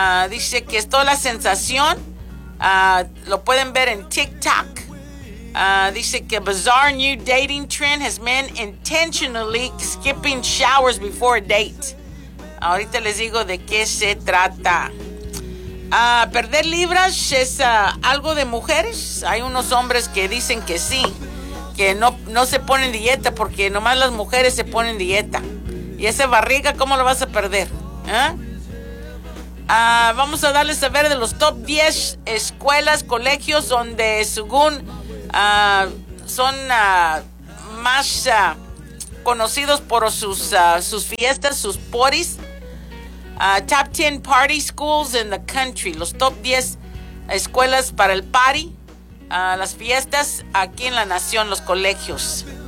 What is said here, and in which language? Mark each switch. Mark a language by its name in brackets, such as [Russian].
[Spanish] Dice que es toda la sensación, lo pueden ver en TikTok. Dice que [English] bizarre new dating trend has men intentionally skipping showers before a date. [Spanish] Ahorita les digo de qué se trata. Perder libras es algo de mujeres. Hay unos hombres que dicen que sí, que no se ponen dieta porque nomás las mujeres se ponen dieta. ¿Y esa barriga cómo la vas a perder? Vamos a darles a ver de los top 10 escuelas, colegios donde según son más conocidos por sus fiestas, sus parties. [English] Top 10 party schools in the country. [Spanish] Los top 10 escuelas para el party, las fiestas aquí en la nación, los colegios.